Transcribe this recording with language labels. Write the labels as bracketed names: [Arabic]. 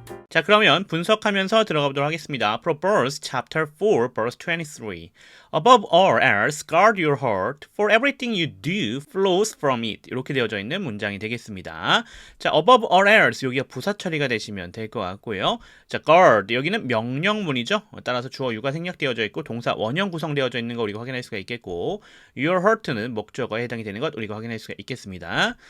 [Korean] 자, 그러면 분석하면서 들어가 보도록 하겠습니다. [English] Proverbs chapter 4 verse 23. Above all else, guard your heart, for everything you do flows from it. [Korean] 이렇게 되어져 있는 문장이 되겠습니다. 자, [English] above all else [Korean] 여기가 부사 처리가 되시면 될 것 같고요. 자, guard 여기는 명령문이죠. 따라서 주어 유가 생략되어져 있고 동사 원형 구성되어져 있는 거 우리가 확인할 수가 있겠고 [English] your heart [Korean] 는 목적어에 해당이 되는 것 우리가 확인할 수가 있겠습니다.